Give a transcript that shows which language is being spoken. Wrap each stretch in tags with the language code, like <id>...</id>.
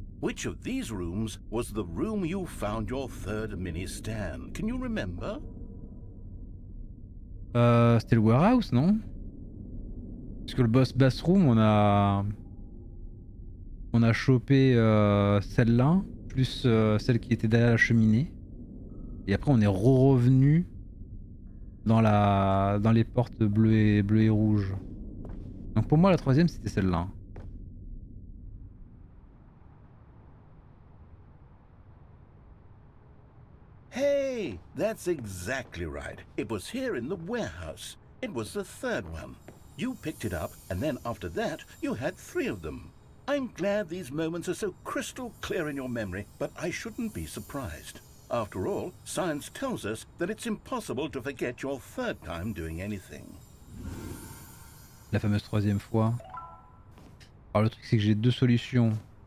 <en>Which of these rooms was the room you found your third mini stand? Can you remember?</en> <fr>C'était le warehouse, non? Parce que le boss bathroom, on a chopé celle-là, plus celle qui était derrière la cheminée. Et après on est revenu dans les portes bleues et rouges. Donc pour moi la troisième c'était celle-là.</fr> <en>Hey, that's exactly right. It was here in the warehouse. It was the third one. You picked it up, and then after that, you had 3 of them. I'm glad these moments are so crystal clear in your memory, but I shouldn't be surprised. After all, science tells us that it's impossible to forget your third time doing anything.</en> <fr>La fameuse troisième fois. Alors le truc c'est que j'ai 2 solutions.</fr>